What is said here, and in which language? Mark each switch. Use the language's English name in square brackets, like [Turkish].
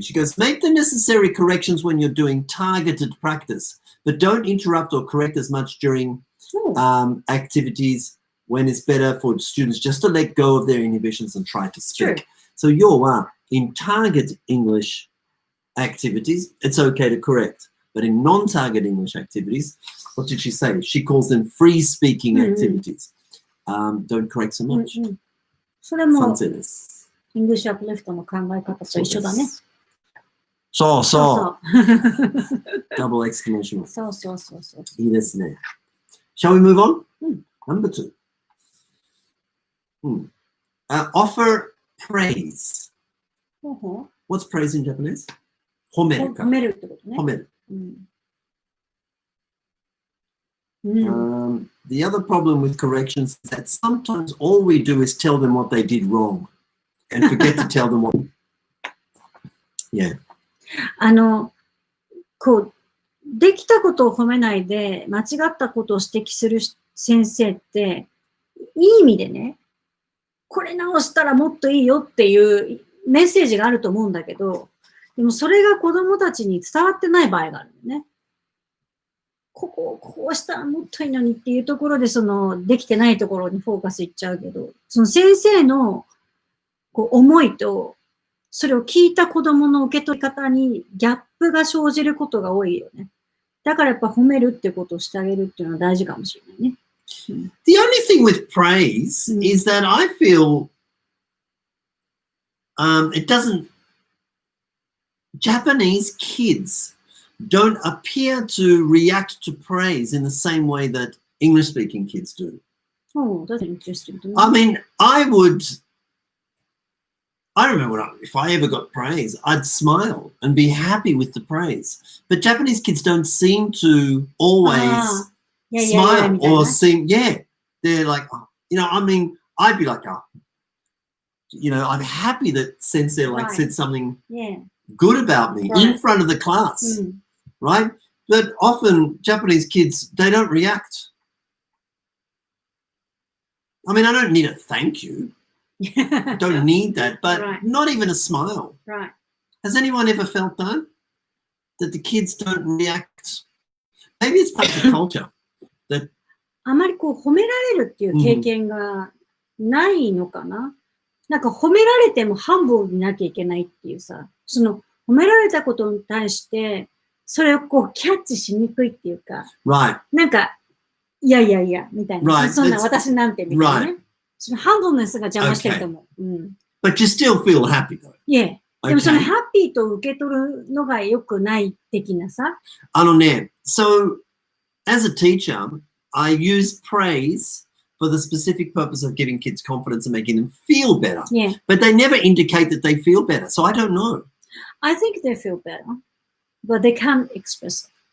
[English] She goes, make the necessary corrections when you're doing targeted practice, but don't interrupt or correct as much during activities when it's better for students just to let go of their inhibitions and try to speak. So you're in target English activities, it's okay to correct. But in non-target English activities, what did she say? She calls them free speaking activities. Don't correct so much. [Japanese] それも、賛成です。イングリッシュアップリフトの考え方と一緒だね。 [English] そうそう。 Double exclamation. [Japanese] そうそう。 [English] いいですね。 Shall we move on? Number 2. Offer praise. What's praise in Japanese? [Japanese] 褒めるか。褒めるってことね。褒める。 [English] The other problem with corrections is that sometimes all we do is tell them what they did wrong and forget to tell them what. Yeah. [Japanese] こう、できたことを褒めないで、間違ったことを指摘する先生って、いい意味でね、これ直したらもっといいよっていうメッセージがあると思うんだけど、でもそれが子供たちに伝わってない場合があるんだよね。こうしたらもっといいのにっていうところで、できてないところにフォーカスいっちゃうけど、その先生の思いと、それを聞いた子供の受け取り方にギャップが生じることが多いよね。だからやっぱ褒めるってことをしてあげるっていうのは大事かもしれないね。 [English] The only thing with praise is that I feel it doesn't, Japanese kids don't appear to react to praise in the same way that English-speaking kids do. Oh, that's interesting. I mean, I remember if I ever got praise, I'd smile and be happy with the praise. But Japanese kids don't seem to always smile or seem, they're like, I mean, I'd be like, I'm happy that sensei said something good about me in front of the class, right? But often Japanese kids, they don't react. I mean, I don't need a thank you. I don't need that, but not even a smile. Right. Has anyone ever felt that? That the kids don't react? Maybe it's part of the culture. [Japanese] あまり褒められるっていう経験がないのかな、なんか褒められてもハンブルになきゃいけないっていうさ、褒められたことに対して、それをキャッチしにくいっていうか、なんか、いや、みたいな。そんな私なんてみたいなね。そのハンブルネスが邪魔してると思う。 [English] But you still feel happy though. Yeah. [Japanese] でもそのハッピーと受け取るのが良くない的なさ。 [English] So as a teacher, I use praise for the specific purpose of giving kids confidence and making them feel better. Yeah. But they never indicate that they feel better. So I don't know. I think they feel better, but they can't express it.